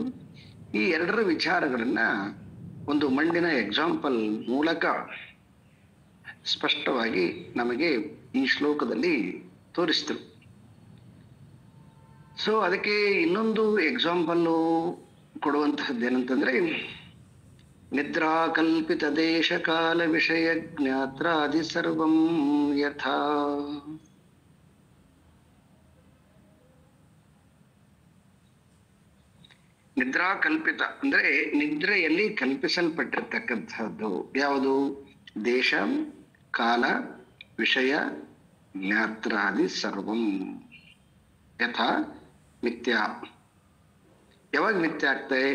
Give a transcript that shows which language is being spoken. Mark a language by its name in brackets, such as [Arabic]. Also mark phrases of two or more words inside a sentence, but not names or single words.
[Kannada] ಈ ಎರಡರ ವಿಚಾರಗಳನ್ನ ಒಂದು ಮಣ್ಣಿನ ಎಕ್ಸಾಂಪಲ್ ಮೂಲಕ ಸ್ಪಷ್ಟವಾಗಿ ನಮಗೆ ಈ ಶ್ಲೋಕದಲ್ಲಿ ತೋರಿಸಿದ್ರು. ಸೊ ಅದಕ್ಕೆ ಇನ್ನೊಂದು ಎಕ್ಸಾಂಪಲ್ಲು ಕೊಡುವಂತಹದ್ದು ಏನಂತಂದ್ರೆ, [Sanskrit] ನಿದ್ರಾ ಕಲ್ಪಿತ ದೇಶ ಕಾಲ ವಿಷಯ ಜ್ಞಾತ್ರಾದಿ ಸರ್ವಂ ಯಥಾ. ನಿದ್ರಾ ಕಲ್ಪಿತ [Kannada] ಅಂದ್ರೆ ನಿದ್ರೆಯಲ್ಲಿ ಕಲ್ಪಿಸಲ್ಪಟ್ಟಿರ್ತಕ್ಕಂಥದ್ದು ಯಾವುದು? [Sanskrit] ದೇಶ ಕಾಲ ವಿಷಯ ಜ್ಞಾತ್ರಾದಿ ಸರ್ವಂ ಯಥಾ ಮಿಥ್ಯಾ. [Kannada] ಯಾವಾಗ ಮಿಥ್ಯ ಆಗ್ತದೆ?